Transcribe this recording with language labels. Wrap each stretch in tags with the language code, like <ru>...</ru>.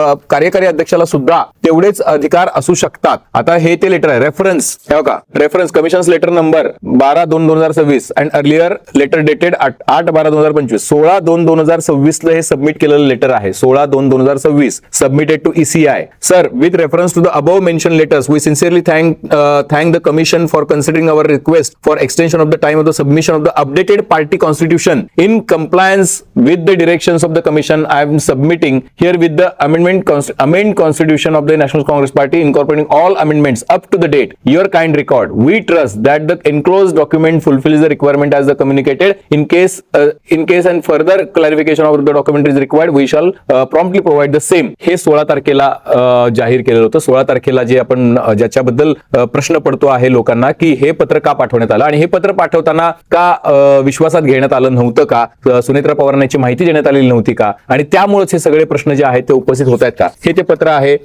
<mr>कार्यकारी अध्यक्षाला सुद्धा तेवढेच अधिकार असू शकतात. आता हे ते लेटर आहे, रेफरन्स का reference</mr> <en>commission letter number 12/2/2026 and earlier letter dated</en> <mr>8/12/2025, 16/2/2026 ला हे सबमिट केलेलं लेटर आहे.</mr> <en>16/2/2026 submitted to ECI. Sir, with reference to the above mention letters we sincerely thank the commission for considering our request for extension of the time of the submission of the updated party constitution in compliance with the directions of the commission. I am submitting here with the amend constitution of the National Congress Party incorporating all amendments up to the date. Your kind record. We trust that the enclosed document fulfills the requirement as the communicated. In case and further clarification of the document is required, we shall promptly provide the same.</en> <mr>हे 16 तारखेला जाहीर केलेलं होतं. 16 तारखेला जे आपण ज्याच्याबद्दल प्रश्न पडतो आहे लोकांना की हे पत्र का पाठवण्यात आलं आणि हे पत्र पाठवताना का विश्वासात घेण्यात आलं नव्हतं का, सुनेत्रा पवारांची माहिती देण्यात आलेली नव्हती का, आणि त्यामुळेच हे सगळे प्रश्न जे आहेत ते उपस्थित होत आहेत का, हे ते पत्र आहे.</mr>